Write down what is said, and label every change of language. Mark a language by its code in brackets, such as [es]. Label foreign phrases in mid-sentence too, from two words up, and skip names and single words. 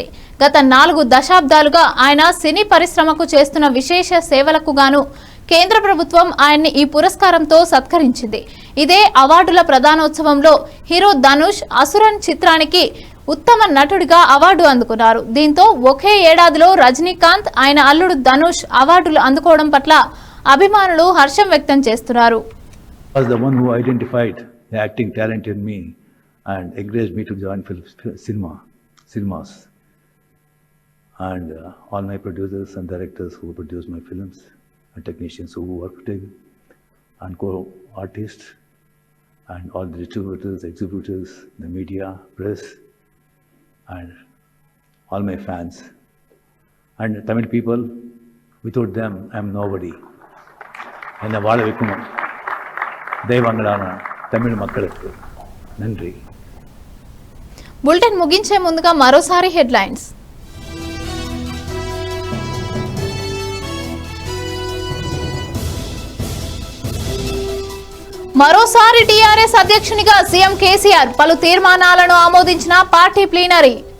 [te] గత 4 దశాబ్దాలుగా ఆయన సినీ పరిశ్రమకు చేస్తున్న విశేష సేవలకు గాను కేంద్ర ప్రభుత్వం ఆయన్ని ఈ పురస్కారంతో సత్కరించింది. ఇదే అవార్డుల ప్రధానోత్సవంలో హీరో ధనుష్ అసురన్ చిత్రానికి ఉత్తమ నటుడిగా అవార్డు అందుకున్నారు. దీంతో ఒకే ఏడాదిలో రజనీకాంత్ ఆయన అల్లుడు ధనుష్ అవార్డులు అందుకోవడం పట్ల అభిమానులు హర్షం వ్యక్తం చేస్తున్నారు. [en] Was the one who identified the acting talent in me and encouraged me to join cinemas. And all my producers and directors who produced my films, and technicians who worked in, and co-artists, and all the distributors, exhibitors, the media, press, and all my fans. And Tamil people, without them, I am nobody. [ta] And வாழ வைக்கணும் దైవంగళాన తమిళ மக்களுக்கு நன்றி. [te] బులెటిన్ ముగించే ముందుగా మరోసారి హెడ్లైన్స్. మరోసారి టీఆర్ఎస్ అధ్యక్షునిగా సీఎం కేసీఆర్ పలు తీర్మానాలను ఆమోదించిన పార్టీ ప్లీనరీ.